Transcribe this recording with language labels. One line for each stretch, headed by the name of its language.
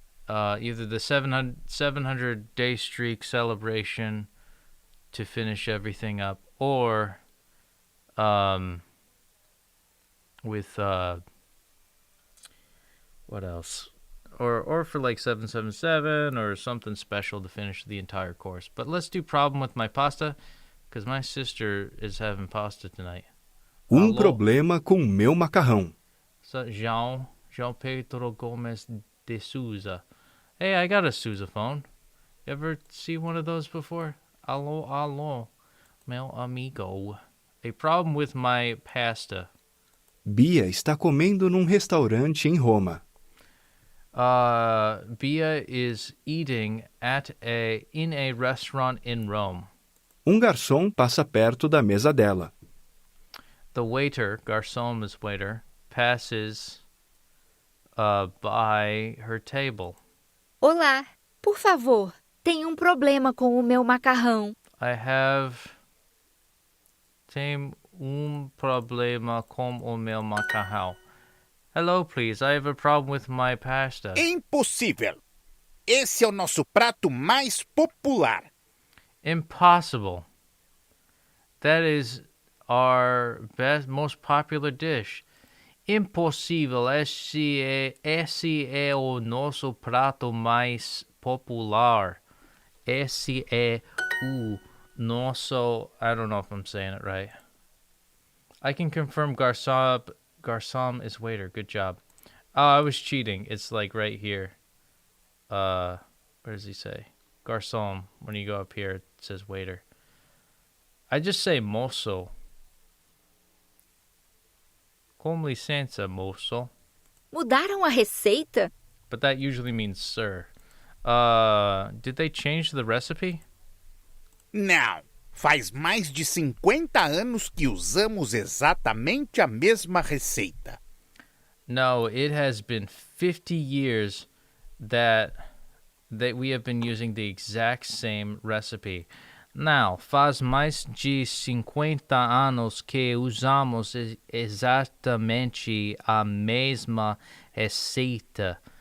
English: either the 700 day streak celebration to finish everything up, or with what else? Or for like 777 or something special to finish the entire course. But let's do problem with my pasta, because my sister is having pasta tonight.
Portuguese: Alô? Problema com meu macarrão.
English: So João Pedro Gomes de Souza. Hey, I got a Souza phone. You ever see one of those before?
Portuguese: Alô, meu amigo.
English: A problem with my pasta.
Portuguese: Bia está comendo num restaurante em Roma.
English: Bia is eating in a restaurant in Rome.
Portuguese: Garçom passa perto da mesa dela.
English: The waiter, garçom is waiter, passes by her table.
Portuguese: Olá, por favor, tem problema com o meu macarrão. Tem problema com o meu macarrão.
English: Hello, please. I have a problem with my pasta.
Portuguese: Impossível! Esse é o nosso prato mais popular.
English: Impossible. That is our most popular dish.
Portuguese: Impossível. Esse é o nosso prato mais popular. Esse é o nosso...
English: I don't know if I'm saying it right. I can confirm garçom is waiter. Good job. Oh, I was cheating. It's like right here. Where does he say? Garçom. When you go up here, it says waiter. I just say moço.
Portuguese: Com licença, moço. Mudaram a receita?
English: But that usually means sir. Did they change the recipe?
Portuguese: Não. Faz mais de 50 anos que usamos exatamente a mesma receita.
English: No, it has been 50 years that we have been using the exact same recipe.
Portuguese: Now, faz mais de 50 anos que usamos exatamente a mesma receita.